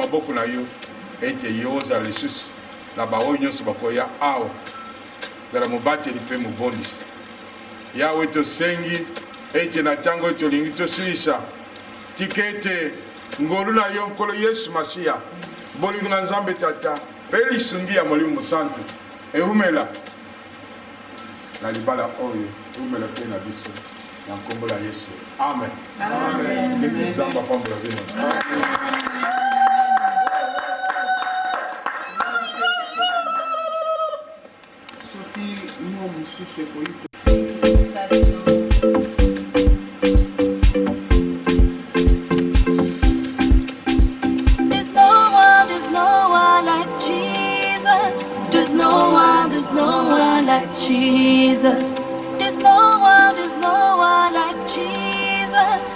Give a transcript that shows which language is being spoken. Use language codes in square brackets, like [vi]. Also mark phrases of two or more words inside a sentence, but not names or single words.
[ln] maboko na yo ete yo ozala lisusu na baoyo nyonso bakoya awa zala mobateli mpe mobondisi yawe tosengi ete na ntango oyo tolingi tosilisa tika ete ngolu na yo nkolo Yesu Masiya bolingo na Nzambe Tata mpe lisungi ya Molimo Mosantu eumela na libala oyo eumela mpe na biso na nkombo la Yesu. Amen. Amen. Keti Nzambe apambola bino. Soki mo mususu ekoyi [en] There's no one like Jesus. There's no one like Jesus.